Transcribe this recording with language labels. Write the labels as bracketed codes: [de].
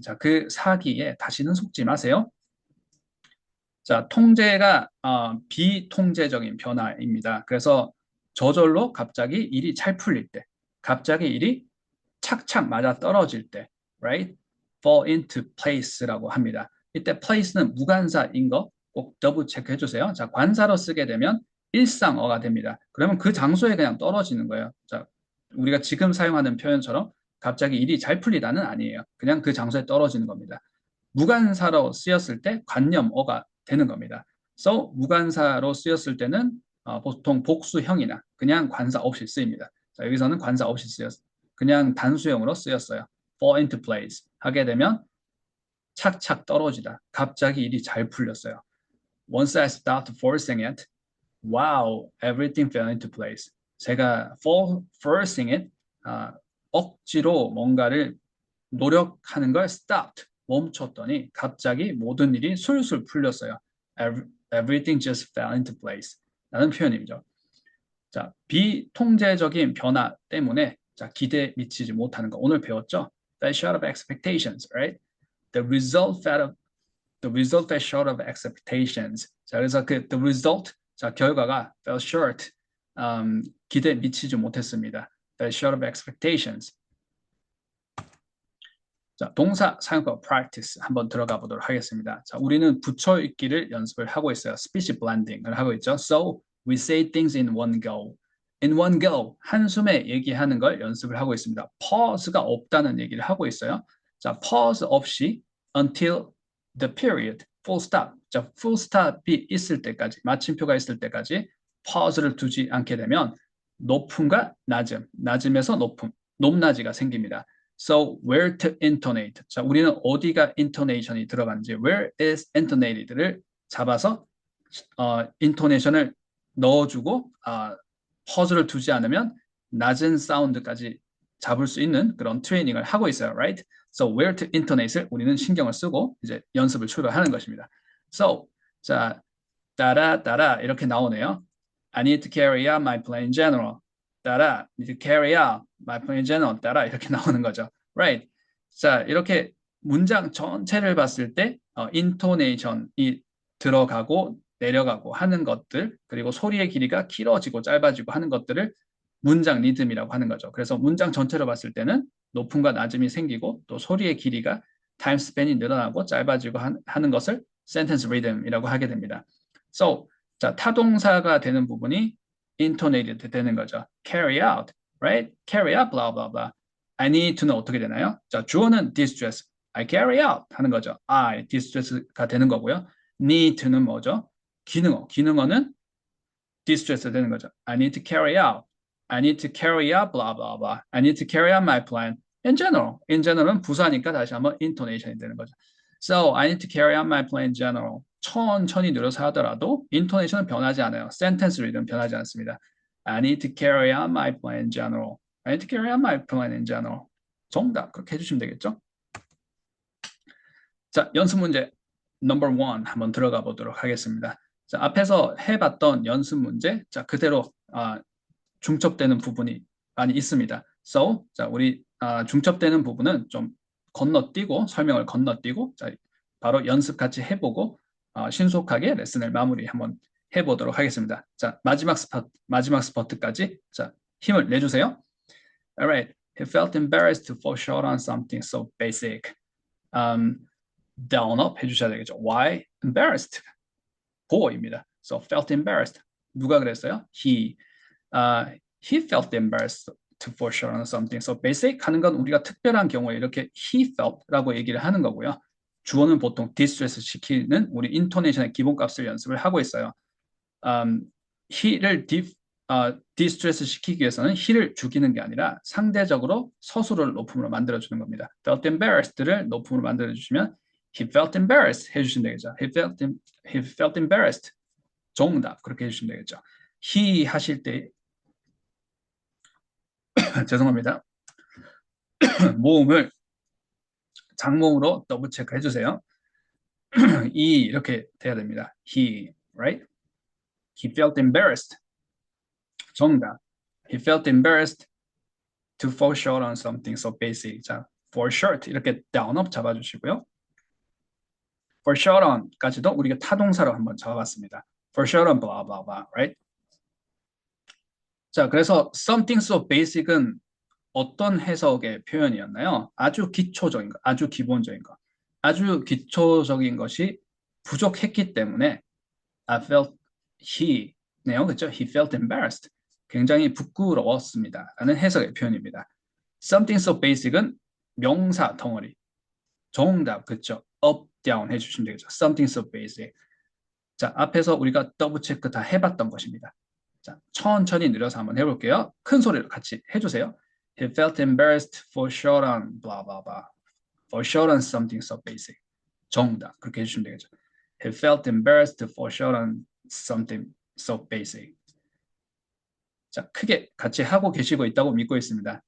[ko] 자, 그 사기에 다시는 속지 마세요. 자, 통제가 비통제적인 변화입니다. 그래서 저절로 갑자기 일이 잘 풀릴 때, 갑자기 일이 착착 맞아 떨어질 때, [en] right? [ko] fall into place라고 합니다. 이때 place는 무관사인 거 꼭 더블 체크해 주세요. 자, 관사로 쓰게 되면 일상어가 됩니다. 그러면 그 장소에 그냥 떨어지는 거예요. 자, 우리가 지금 사용하는 표현처럼 갑자기 일이 잘 풀리다는 아니에요. 그냥 그 장소에 떨어지는 겁니다. 무관사로 쓰였을 때 관념어가 되는 겁니다. So, 무관사로 쓰였을 때는 보통 복수형이나 그냥 관사 없이 쓰입니다. 자, 여기서는 관사 없이 쓰였어요. 그냥 단수형으로 쓰였어요. fall into place 하게 되면 착착 떨어지다. 갑자기 일이 잘 풀렸어요. [en] Once I stopped forcing it, wow, everything fell into place. [ko] 제가 [en] forcing it, [ko] 억지로 뭔가를 노력하는 걸 stopped, 멈췄더니 갑자기 모든 일이 술술 풀렸어요. [en] Everything just fell into place. [ko] 라는 표현이죠. 자, 비통제적인 변화 때문에 자, 기대에 미치지 못하는 거 오늘 배웠죠? [en] fell short of expectations, right? The result fell short of expectations. [ko] 자, 그래서 the result, 자, 결과가 [en] fell short, [ko] 기대에 미치지 못했습니다. [en] fell short of expectations. [ko] 자, 동사 사용법 practice 한번 들어가 보도록 하겠습니다. 자, 우리는 붙여 읽기를 연습을 하고 있어요. speech blending을 하고 있죠. [en] So we say things in one go. in one go, [ko] 한숨에 얘기하는 걸 연습을 하고 있습니다. pause가 없다는 얘기를 하고 있어요. [en] 자, pause [ko] 없이 [en] until the period, full stop. [ko] 자, full stop이 있을 때까지, 마침표가 있을 때까지 pause를 두지 않게 되면 높음과 낮음, 낮음에서 높음, 높낮이가 생깁니다. [en] So where to intonate. [ko] 자, 우리는 어디가 intonation이 들어가는지 [en] where is intonated [ko] 를 잡아서 intonation을 넣어주고 pause를 두지 않으면 낮은 사운드까지 잡을 수 있는 그런 트레이닝을 하고 있어요, right? [en] So where to intonate [ko] 을 우리는 신경을 쓰고 이제 연습을 출발하는 것입니다. So 자, 따라 따라 이렇게 나오네요. [en] I need to carry out my plan in general. [ko] 따라, [en] need to carry out my plan in general. [ko] 따라 이렇게 나오는 거죠. [en] Right? [ko] 자, 이렇게 문장 전체를 봤을 때 intonation이 들어가고 내려가고 하는 것들, 그리고 소리의 길이가 길어지고 짧아지고 하는 것들을 문장 리듬이라고 하는 거죠. 그래서 문장 전체로 봤을 때는 높음과 낮음이 생기고 또 소리의 길이가 타임 스팬이 늘어나고 짧아지고 하는 것을 sentence rhythm이라고 하게 됩니다. So, 자, 타동사가 되는 부분이 intonated 되는 거죠. [en] carry out, right? carry out, blah, blah, blah. I need to는 [ko] 어떻게 되나요? 자, 주어는 distress, [en] I carry out [ko] 하는 거죠. I, distress가 되는 거고요. need to는 뭐죠? 기능어는 distress 되는 거죠. [en] I need to carry out, I need to carry out, blah, blah, blah. I need to carry out my plan. [ko] in general은 부사니까 다시 한번 intonation이 되는 거죠. [en] So, I need to carry out my plan in general. [ko] 천천히 늘어서 하더라도 intonation은 변하지 않아요. sentence read은 변하지 않습니다. [en] I need to carry out my plan in general. I need to carry out my plan in general. [ko] 정답 그렇게 해주시면 되겠죠? 자, 연습 문제 number 1 한번 들어가 보도록 하겠습니다. 자, 앞에서 해봤던 연습 문제, 자, 그대로 중첩되는 부분이 많이 있습니다. So, 자, 우리 중첩되는 부분은 좀 건너뛰고 설명을 건너뛰고 자, 바로 연습 같이 해보고 신속하게 레슨을 마무리 한번 해보도록 하겠습니다. 자, 마지막 스퍼트까지 자, 힘을 내주세요. [en] Alright, he felt embarrassed to fall short on something so basic. [ko] Down up 해주셔야 되겠죠. [en] Why embarrassed? [ko] 보어입니다. [en] So felt embarrassed. [ko] 누가 그랬어요? [en] He felt embarrassed to fall short on something so basic [ko] 하는 건 우리가 특별한 경우에 이렇게 he felt라고 얘기를 하는 거고요. 주어는 보통 distress 시키는 우리 intonation의 기본값을 연습을 하고 있어요. he를 distress 시키기 위해서는 he를 죽이는 게 아니라 상대적으로 서술을 높음으로 만들어주는 겁니다. [en] felt embarrassed를 [ko] 높음으로 만들어주시면 [en] he felt embarrassed [ko] 해주시면 되겠죠. [en] he felt embarrassed. [ko] 정답 그렇게 해주시면 되겠죠. he 하실 때 죄송합니다. 모음을 장모음으로 더블 체크 해주세요. 이렇게 돼야 됩니다. [en] he, right? He felt embarrassed. [ko] 정답. [en] He felt embarrassed to fall short on something so basic. [ko] 자, for short 이렇게 down up 잡아주시고요. For short on까지도 우리가 타동사로 한번 잡아봤습니다. [en] For short on blah blah blah, right? [ko] 자, 그래서 something so basic은 어떤 해석의 표현이었나요? 아주 기초적인 거, 아주 기본적인 거. 아주 기초적인 것이 부족했기 때문에 [en] I felt [ko] he네요. 그렇죠? [en] He felt embarrassed. [ko] 굉장히 부끄러웠습니다. 라는 해석의 표현입니다. [en] Something so basic [ko] 은 명사 덩어리. 정답, 그렇죠? up, down 해주시면 되겠죠. [en] Something so basic. [ko] 자, 앞에서 우리가 더블 체크 다 해봤던 것입니다. 자, 천천히 느려서 한번 해볼게요. 큰 소리로 같이 해주세요. [en] He felt embarrassed for short on blah blah blah. For short on something so basic. [ko] 정답, 그렇게 해주시면 되겠죠. [en] He felt embarrassed for short on something so basic. [ko] 자, 크게 같이 하고 계시고 있다고 믿고 있습니다.